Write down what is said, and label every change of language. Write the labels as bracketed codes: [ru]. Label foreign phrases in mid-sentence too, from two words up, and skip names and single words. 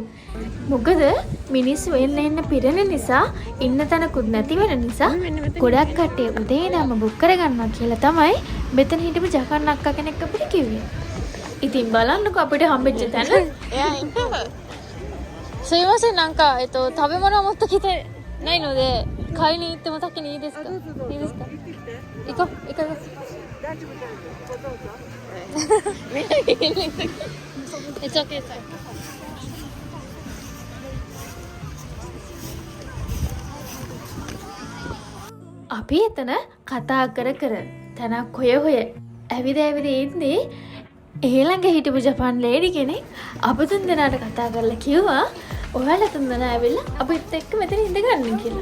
[si] මොකද මිනිස්සු එන්න පිරෙන නිසා ඉන්න තැනකුත් නැති වෙන නිසා ගොඩක් කට්ටිය උදේ ඉඳන්ම බුක් කරගන්නවා කියලා තමයි මෙතන හිටපු ජකන් අක්කා කෙනෙක් අපිට කිව්වේ. ඉතින් බලන්නකෝ අපිට හම්බෙච්ච තැන. [ja] すいませんなんか食べ物を持ってきてないので買いに行っても先にいいですかいいですか行こう行かます見ないで見ないで [en] It's okay it's okay [si] අපි එතන කතා කර කර තැනක් හොය හොය ඇවිද ඉන්නේ ඊළඟ හිටපු ජපාන් ලේඩි කෙනෙක් අප තුන්දෙනාට කතා කරලා කිව්වා ඔයාලා තුන්දෙනා ඇවිල්ලා අපිත් එක්ක මෙතන ඉඳ ගන්න කියලා.